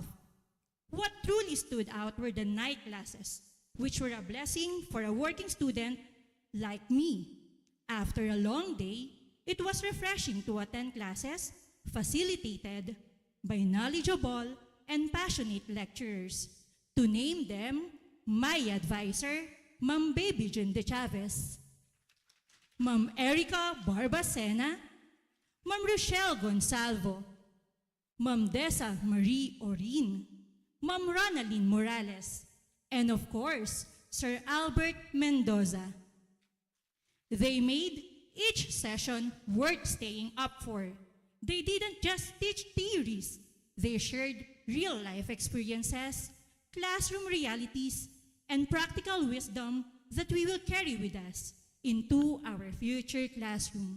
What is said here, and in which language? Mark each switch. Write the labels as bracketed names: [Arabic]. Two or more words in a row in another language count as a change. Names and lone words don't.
[English] What truly stood out were the night classes, which were a blessing for a working student like me. After a long day, it was refreshing to attend classes facilitated by knowledgeable and passionate lecturers. To name them, my advisor, Ma'am Baby June De Chavez, Ma'am Erica Barbacena, Ma'am Rochelle Gonsalvo, Ma'am Dessa Marie Orin, Ma'am Ronaldine Morales, and of course, Sir Albert Mendoza. They made each session worth staying up for. They didn't just teach theories. They shared real-life experiences, classroom realities, and practical wisdom that we will carry with us into our future classroom.